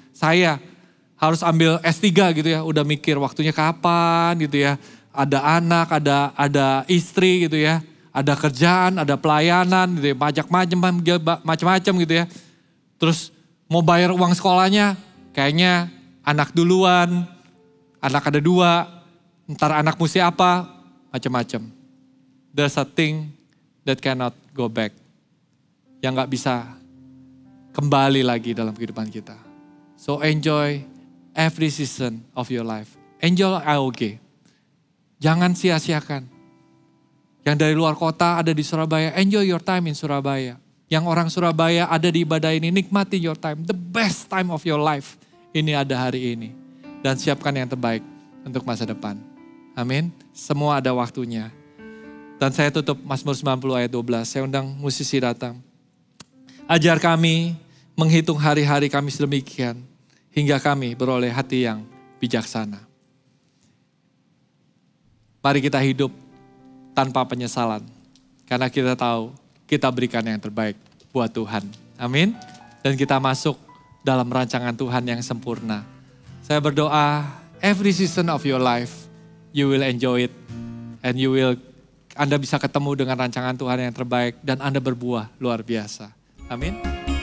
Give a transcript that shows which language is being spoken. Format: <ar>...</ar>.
<id>Saya harus ambil S3 gitu ya. Udah mikir waktunya kapan gitu ya. Ada anak, ada istri gitu ya. Ada kerjaan, ada pelayanan gitu ya. Macam-macam gitu ya. Terus mau bayar uang sekolahnya, kayaknya anak duluan. Anak ada 2, ntar anak mesti apa. Macam-macam.</id> <en>There's a thing that cannot go back.</en> <id>Yang gak bisa kembali lagi dalam kehidupan kita.</id> <en>So enjoy every season of your life. Enjoy AOG.</en> <id>Jangan sia-siakan. Yang dari luar kota ada di Surabaya,</id> <en>enjoy your time in Surabaya.</en> <id>Yang orang Surabaya ada di ibadah ini, nikmati</id> <en>your time. The best time of your life.</en> <id>Ini ada hari ini. Dan siapkan yang terbaik untuk masa depan. Amin. Semua ada waktunya. Dan saya tutup Mazmur 90 ayat 12. Saya undang musisi datang. Ajar kami menghitung hari-hari kami sedemikian. Hingga kami beroleh hati yang bijaksana. Mari kita hidup tanpa penyesalan. Karena kita tahu kita berikan yang terbaik buat Tuhan. Amin. Dan kita masuk dalam rancangan Tuhan yang sempurna. Saya berdoa</id> <en>every season of your life. You will enjoy it and</en> <id>Anda bisa ketemu dengan rancangan Tuhan yang terbaik dan Anda berbuah luar biasa. Amin.</id>